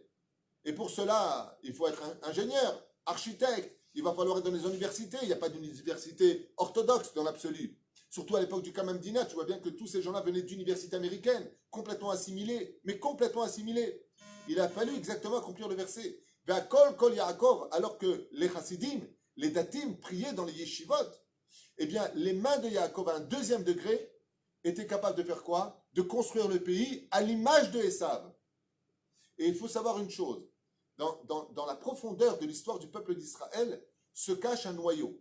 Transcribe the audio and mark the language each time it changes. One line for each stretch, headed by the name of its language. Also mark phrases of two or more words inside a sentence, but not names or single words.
French: Et pour cela, il faut être ingénieur, architecte. Il va falloir être dans les universités. Il n'y a pas d'université orthodoxe dans l'absolu. Surtout à l'époque du Kamamdina, tu vois bien que tous ces gens-là venaient d'universités américaines, complètement assimilés, mais complètement assimilés. Il a fallu exactement accomplir le verset.
Hebrew: והקול קול יעקב,
French: alors que les chassidim, les datim priaient dans les yeshivot, eh bien, les mains de Yaakov à un deuxième degré étaient capables de faire quoi? De construire le pays à l'image de Esav. Et il faut savoir une chose, dans la profondeur de l'histoire du peuple d'Israël se cache un noyau.